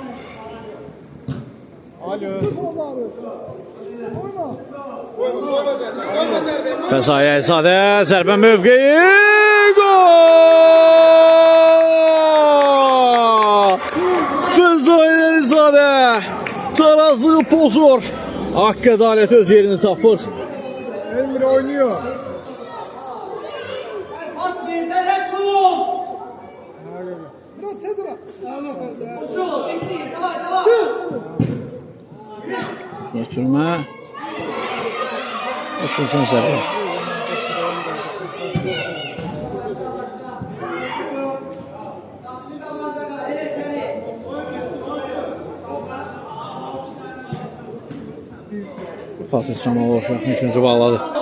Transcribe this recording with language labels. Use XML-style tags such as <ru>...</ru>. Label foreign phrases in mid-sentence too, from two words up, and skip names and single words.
<az>Fəzai Əlizadə zərbə mövqeyi gol! Fəzai Əlizadə tarazlığı pozur. Haqq ədalət öz yerini tapır.</az> <tr>Emre oynuyor. Pas ver de Resul. Biraz tez ol. Resul, bekle.</tr> <ru>Davay, davay.</ru> <az>Götürmə. Üçüncüdən zərbə. Fatih Camalov üçüncü bağladı.</az>